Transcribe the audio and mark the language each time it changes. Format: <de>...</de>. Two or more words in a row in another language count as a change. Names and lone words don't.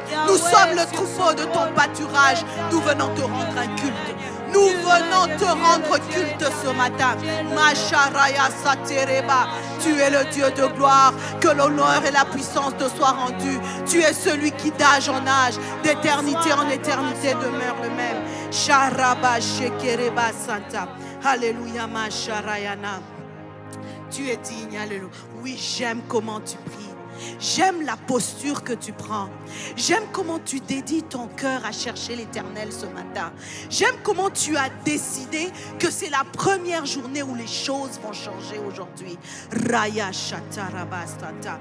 <fr>Nous sommes le troupeau de ton pâturage. Nous venons te rendre un culte. Nous venons te rendre culte ce matin. Masharaya Satereba. Tu es le Dieu de gloire. Que l'honneur et la puissance te soient rendus. Tu es celui qui d'âge en âge, d'éternité en éternité demeure le même. Sharaba Shekereba Santa. Alléluia Masharayana. Tu es digne, alléluia. Oui, j'aime comment tu pries. J'aime la posture que tu prends. J'aime comment tu dédies ton cœur à chercher l'Éternel ce matin. J'aime comment tu as décidé que c'est la première journée où les choses vont changer aujourd'hui. Raya Shatarabastata.</fr>